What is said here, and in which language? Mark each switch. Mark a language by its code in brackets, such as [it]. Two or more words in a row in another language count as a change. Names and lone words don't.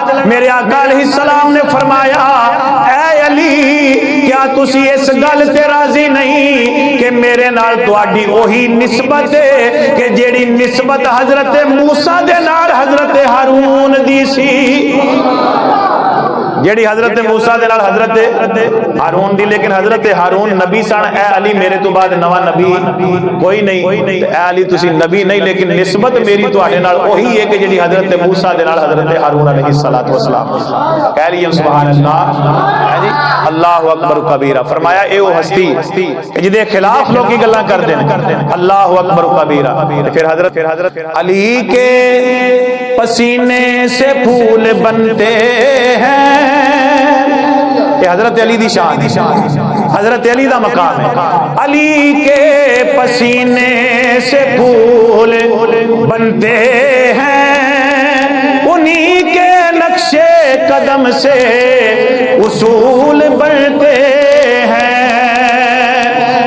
[pa] میرے آقا [ar] علیہ السلام [pa] نے فرمایا اے علی کیا تسی اس گل تے راضی نہیں کہ میرے نال تہاڈی وہی نسبت ہے کہ جیڑی نسبت حضرت موسیٰ دے نال حضرت ہارون دی سی، جیڑی حضرت موسیٰ دے نال حضرت ہارون دی، لیکن حضرت ہارون نبی سن، اے علی میرے تو بعد نواں نبی کوئی نہیں، اے علی تسی نبی نہیں لیکن نسبت میری تہاڈے نال وہی ہے کہ جیڑی حضرت موسیٰ دے نال حضرت ہارون [ar] علیہ السلام [pa] کہہ لئے [ar] سبحان اللہ، اللہ اکبر کبیرہ۔ [pa] فرمایا اے وہ ہستی جدے خلاف لوگ کی گلاں کر دیں، [ar] اللہ اکبر کبیرہ۔ [ur] پھر [pa] حضرت علی کے پسینے سے پھول بنتے ہیں، یہ حضرت علی دی شان، حضرت علی دا مقام ہے، [ur] علی کے پسینے سے پھول بنتے ہیں، انہی کے نقش قدم سے اصول بنتے ہیں۔